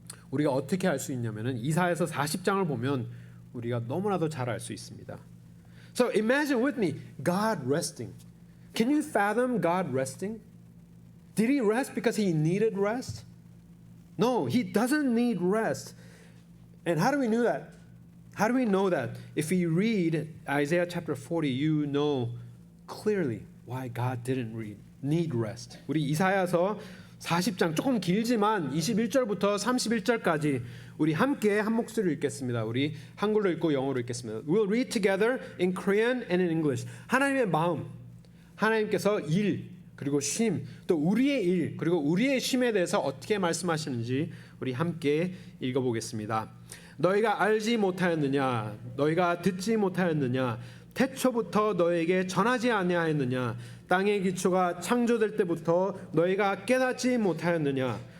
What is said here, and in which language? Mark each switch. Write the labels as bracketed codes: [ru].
[ko] 우리가 어떻게 알 수 있냐면은 이사야서 40장을 보면 우리가 너무나도 잘 알 수 있습니다. [en] So imagine with me God resting. Can you fathom God resting? Did He rest because He needed rest? No, He doesn't need rest. And how do we know that? How do we know that? If you read Isaiah chapter 40, you know clearly why God didn't need rest. [ko] 우리 이사야서 40장 조금 길지만 21절부터 31절까지 우리 함께 한 목소리로 읽겠습니다. 우리 한글로 읽고 영어로 읽겠습니다. [en] We'll read together in Korean and in English. [ko] 하나님의 마음, 하나님께서 일, 그리고 쉼, 또 우리의 일, 그리고 우리의 쉼에 대해서 어떻게 말씀하시는지 우리 함께 읽어보겠습니다. 너희가 알지 못하였느냐? 너희가 듣지 못하였느냐? 태초부터 너에게 전하지 아니하였느냐? 땅의 기초가 창조될 때부터 너희가 깨닫지 못하였느냐?